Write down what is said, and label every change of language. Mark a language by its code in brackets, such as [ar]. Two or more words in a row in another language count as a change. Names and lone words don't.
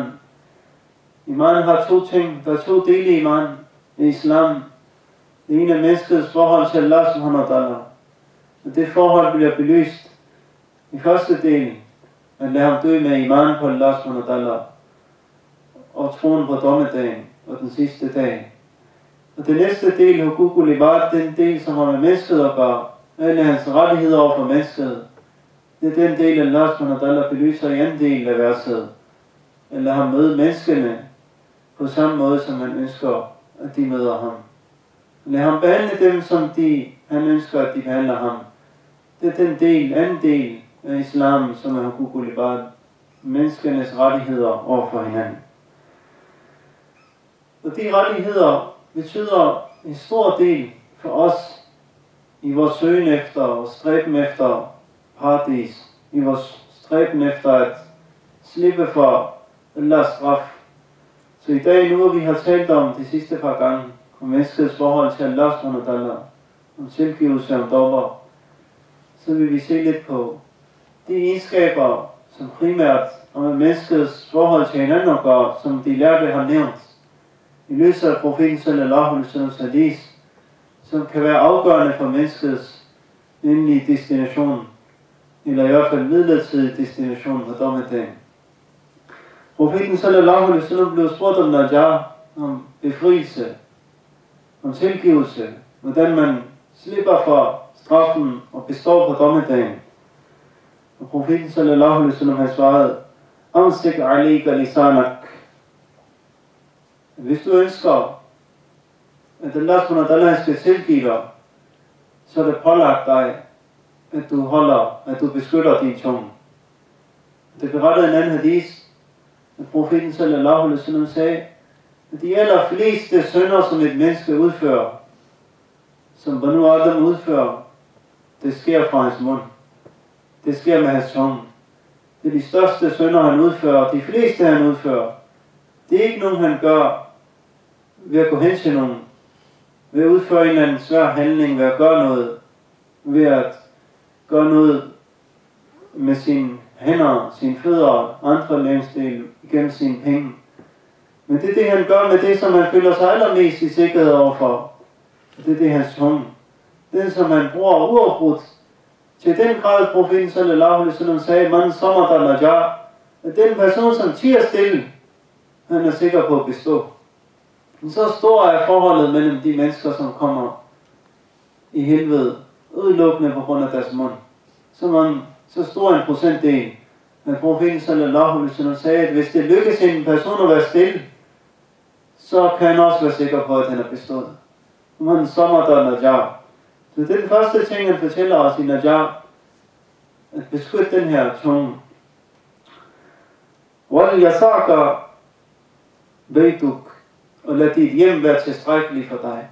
[da] Iman har to ting. Der er to dele i iman i islam. Det ene er menneskets forhold til Allah [ar] سبحانه وتعالى. [da] Og det forhold bliver belyst i første del, at lade ham dø med iman på Allah [ar] سبحانه وتعالى [da] og troen på dommedagen og den sidste dag. Og den næste del, [ar] حقوق العباد, [da] den del, som har med mennesket at gøre, alle hans rettigheder over for mennesket, det er den del, Allah [ar] سبحانه وتعالى [da] belyser i anden del af verset. At lade ham møde menneskene på samme måde, som han ønsker, at de møder ham. Lad ham behandle dem, som han ønsker, at de behandler ham. Det er den del, anden del af islam, som er [ar] حقوق العباد, [da] menneskenes rettigheder over for hinanden. Og de rettigheder betyder en stor del for os i vores søgen efter og stræben efter paradis, i vores stræben efter at slippe for Allahs straf. Så i dag, nu vi har talt om de sidste par gange, om menneskets forhold til Allah [ar] سبحانه وتعالى, [da] om tilgivelse om dobber, så vil vi se lidt på de egenskaber, som primært om menneskets forhold til hinanden at gøre, som de lærte har nævnt, i lyset af profeten [ar] صلى الله عليه وسلم [da] hadith, som kan være afgørende for menneskets endelige destination, eller i hvert fald midlertidig destination på dommedagen. Profeten [ar] صلى الله عليه وسلم [da] blev spurgt om najah, om befrielse, om tilgivelse, hvordan man slipper for straffen og består på dommedagen. Og profeten [ar] صلى الله عليه وسلم [da] har svaret, [ar] أمسك عليك لسانك. [da] Hvis du ønsker, at Allah [ar] سبحانه وتعالى [da] skal tilgive dig, så er det pålagt dig, at du beskytter din tunge. Det berettede en anden hadith, at profeten [ar] صلى الله عليه وسلم [da] sagde, at de allerfleste synder, som et menneske udfører, som [ar] بنو آدم [da] udfører, det sker fra hans mund. Det sker med hans tunge. Det er de største synder, han udfører. De fleste, han udfører. Det er ikke nogen, han gør ved at gå hen til nogen. Ved at udføre en eller anden svær handling. Ved at gøre noget. Ved at gøre noget med sine hænder, sine fødder og andre lemsdele igennem sine penge. Men det er det, han gør med det, som han føler sig allermest i sikkerhed overfor. Det er det, hans tunge. Det, som han bruger uafbrudt. Til den grad, profeten [ar] صلى الله عليه وسلم [da] sagde, [ar] من صمت نجا, [da] at den person, som tiger stille, han er sikker på at bestå. Men så stor er forholdet mellem de mennesker, som kommer i helvede, udelukkende på grund af deres mund. Så stor en procentdel, at profeten [ar] صلى الله عليه وسلم [da] sagde, at hvis det lykkes en person at være stille, så kan han også være sikker på, at han er bestået. [ar] من صمت نجا. [da] Så det er den første ting, han fortæller os i najah, at beskytte den her tunge. [ar] وليسعك بيتك, [da] og lad dit hjem være tilstrækkeligt for dig.